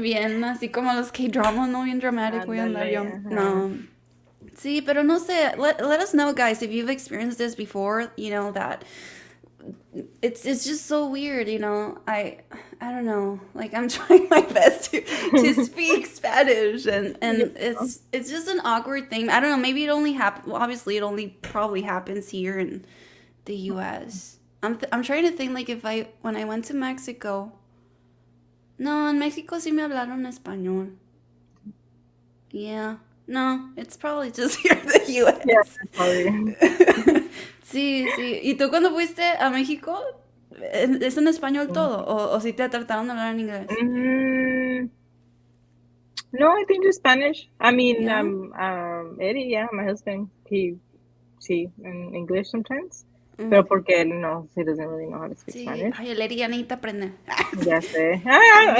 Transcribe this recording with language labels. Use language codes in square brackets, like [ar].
[es] Bien, así como los K-dramas, no bien dramatic, voy a andar Ándale. yo. Ajá. No. Sí, pero no sé. [en] Let us know, guys, if you've experienced this before. That it's just so weird. I don't know. Like I'm trying my best to speak Spanish, Yeah. and it's just an awkward thing. I don't know. Maybe it only happen. Well, obviously, it only probably happens here in the U.S. I'm trying to think like if when I went to Mexico. [es] No, en México sí me hablaron español. [en] Yeah. No, it's probably just here in the Yeah, US. probably. [es] Sí, sí. ¿Y tú cuando fuiste a México, es en español todo? O si te trataron de hablar en inglés? [en] Mm, no, I think just Spanish. I mean, [es] ¿Ya? [en] Eddie, yeah, my husband, see, in English sometimes. [es] Pero Ujú. porque él no, [en] he doesn't really know how to speak [es] Sí. [en] Spanish. [es] Ay, el Eri ya necesita aprender. Ya sé. Anda